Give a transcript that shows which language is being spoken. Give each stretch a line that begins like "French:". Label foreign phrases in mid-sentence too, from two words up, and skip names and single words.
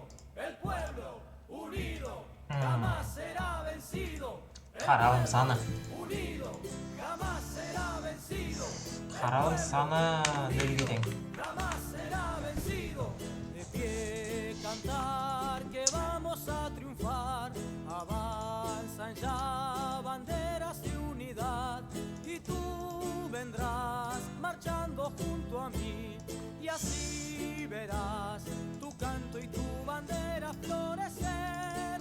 Spanish: El pueblo unido jamás será vencido.
Kazakh: Қаралым саны.
Spanish: Unido jamás será vencido.
Kazakh: Қаралым саны нөлге тең.
Spanish: Jamás será vencido. De pie cantar que vamos a triunfar. Avanzan ya banderas de unidad y tú vendrás marchando junto a mí y así verás tu canto y tu bandera florecer.